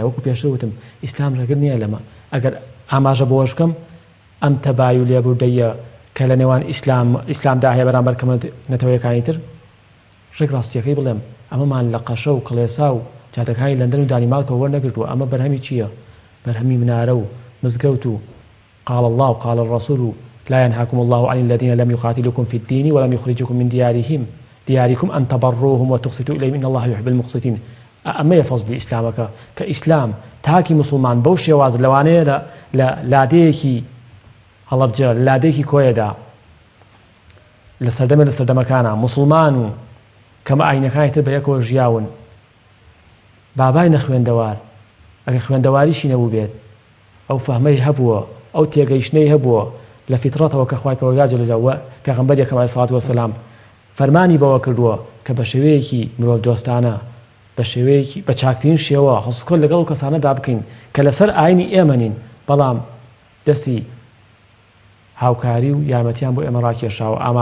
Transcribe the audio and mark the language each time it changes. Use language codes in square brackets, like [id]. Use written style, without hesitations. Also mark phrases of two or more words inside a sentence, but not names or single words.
[ckb] وەکو پێشتر وتم ئیسلام ڕێگر نییە لەمە. ئەگەر ئاماژە بۆش بکەم ئەم تەبایی و لێبوردەیە کە لە نێوان ئیسلامدا هەیە بەرامبەر کەمەنەتەوەیەکانی تر، ڕێک ڕاستیەکەی بڵێم ئەمەمان لە قەشە و کڵێسا و جاتەکانی لەندەن و دانیمارکەوە وەرنەگرتووە. ئەمە بەرهەمی چییە؟ بەرهەمی منارە و مزگەوت و [ar] قال الله وقال الرسول لا ينهاكم الله عن الذين لم يقاتلوكم في الدين ولم يخرجوكم من دياركم أن تبروهم وتقسطوا إليهم إن الله يحب المقسطين. [ckb] ئەمە فەزلی ئیسلامەکە کە ئیسلام تاکی مسلمان بەو شێواز لەوانەیە لە لادەیەکی هەڵەبجە لادەیەکی کۆیەدا لە سەردەمەکانە مسلمان و کەمە ئاینەکانی تر بە یەکەوە ژیاون. بابای نەخوێندەوار ئەگە خوێندەواریشی نەبوو بێت، ئەو فەهمەی هەبووە، ئەو تێگەیشتنەی هەبووە لە فیترەتەوە کە خوای پەروەردگار [ar] جەل جەلالوهو [ckb] پێغەمبەرێکم [ar] عەلەیهی سەڵات وەسەلام [ckb] فەرمانی بەوە کردووە کە بە شێوەیەکی مرۆڤ دۆستانە بە شێوەیەکی بە چاکترین شێوە هەڵسوکۆل لەگەڵ کەسانەدا بکەین کە لەسەر ئاینی ئێمە نین، بەڵام دەستی هاوکاری و یارمەتیان بۆ ئێمە ڕاکێشاوە.